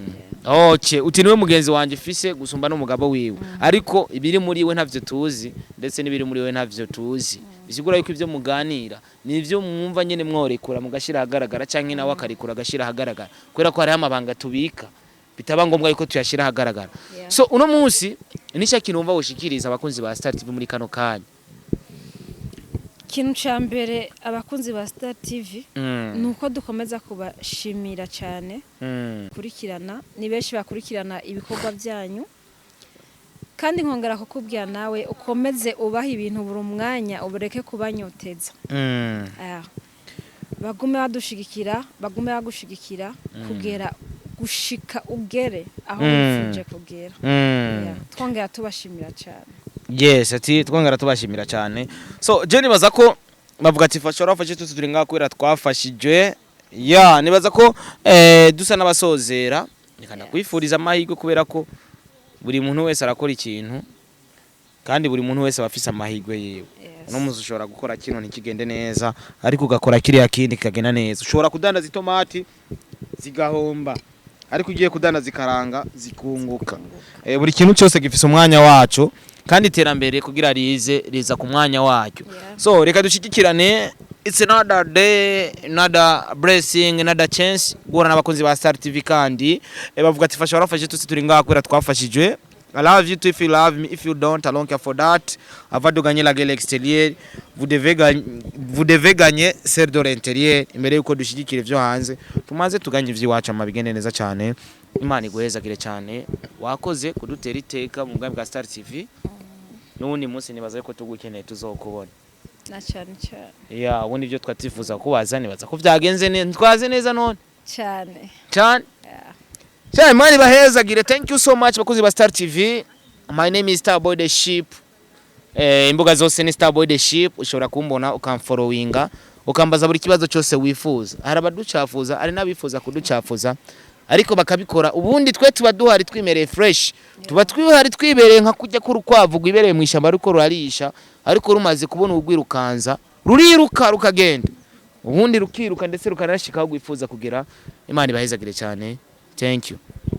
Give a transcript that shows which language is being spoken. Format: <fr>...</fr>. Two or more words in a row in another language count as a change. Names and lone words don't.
<rn>okay uti niwe mugenzi wanje fise gusumba n'umugabo wiwe ariko ibiri muri we ntavyo tuzi ndetse n'ibiri muri we ntavyo tuzi bisigura yuko ivyo muganira nivyo mwumva nyine mworekura mugashira hagaragara canke nawe akarikura agashira hagaragara kwera ko hari amabanga tubika bitaba ngombwa yuko tuyashira hagaragara so uno munsi nisha kinumva woshikiriza abakunzi ba Star TV muri kano kanya kintu cyambere abakunzi ba Star TV nuko dukomeza kubashimira cyane kurikirana ni benshi bakurikirana ibikorwa byanyu kandi nkongera kukubwira nawe ukomeze ubaha ibintu buri mwanya ubureke kubanyoteza bagume bagushigikira kugera gushika ugere aho wifuje kugera twongera tubashimira cyane yes ati twongera tubashimira cyane so je nibaza ko bavuga ati fashora fashe turi ngaho kwera twafashije nibaza ko dusa n'abasozera nikanda kwifuriza amahirwe kubera ko buri muntu wese arakora ikintu kandi buri muntu wese bafise amahirwe yewe no muzi ushobora gukora kino ntikigende neza ariko ugakora kiriya kindi kagenda neza ushobora kudandaza itomati zigahomba ariko ugiye kudandaza zikaranga zikunguka buri kintu cyose gifise umwanya wacu kandi iterambere kugira riza ku mwanya wacyo so reka dushikikirane</rn> <en>it's another day another blessing another chance</en> <rn>guhura n'abakunzi ba Star TV kandi bavuga ati fasha warafashe turi ngaho kwera twafashijwe</rn> <en>I love you too if you love me. If you don't, I don't care for that.</en> <fr>Avant de gagner la guerre extérieure, vous devez gagner celle de l'intérieur.</fr> <rn>Imbere yuko dushigikira ivyo hanze, tumaze tuganye ivy'iwacu amabigende neza cyane. Imana iguhezagire cyane. Wakoze kudutera iteka mu bwami bwa Star TV. Nubundi munsi nibaza ko tugukeneye tuzokubona. Na cyane. Yeah, ubundi byo twatifuza kubazane baza ko vyagenze neza. Twaze neza none. Cyane. Cyane mani bahezagire.</rn> <en>Thank you so much</en> <rn>bakozi ba</rn> <en>Star TV. My name is Starboy the Sheep.</en> <rn>Imbuga zose ni Starboy the Sheep. Ushobora kumbona ukamfollowinga, ukambaza buri kibazo cyose wifuza. Hari abaducafuza, ari nabifuza kuducafuza. Ariko bakabikora ubundi twe tuba duhari twimereye fresh. Tuba twihari twibereye nka kujya kurukwavu gwibereye mu ishamba ariko rurarisha, ariko rumaze kubona ugwirukanza, ruriruka rukagenda. Ubundi rukiruka ndetse rukanashika aho gwifuza kugera. Imana ibahezagire cyane.</rn> <en>Thank you.</en>